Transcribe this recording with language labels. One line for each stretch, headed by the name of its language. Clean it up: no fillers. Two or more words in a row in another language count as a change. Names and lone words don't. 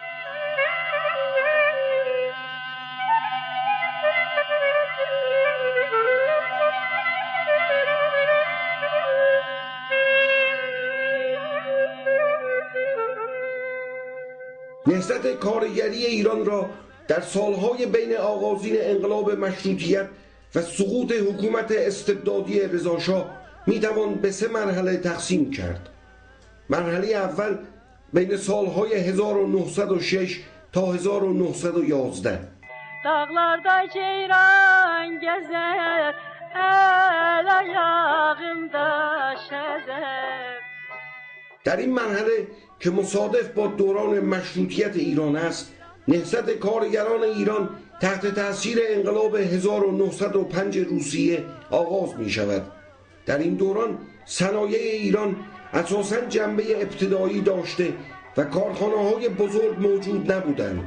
Persian: نهضت کارگری ایران را در سالهای بین آغازین انقلاب مشروطیت و سقوط حکومت استبدادی رضاشاه میتوان به 3 مرحله تقسیم کرد. مرحله اول بین سالهای 1906 تا 1911.
Azerbaijani: Dağlarda ceyran gezer, el ayağında şezer.
Persian: در این مرحله که مصادف با دوران مشروطیت ایران است، نهضت کارگران ایران تحت تاثیر انقلاب 1905 روسیه آغاز می شود. در این دوران صنایع ایران اساساً جنبه ابتدایی داشته و کارخانه‌های بزرگ موجود نبودند.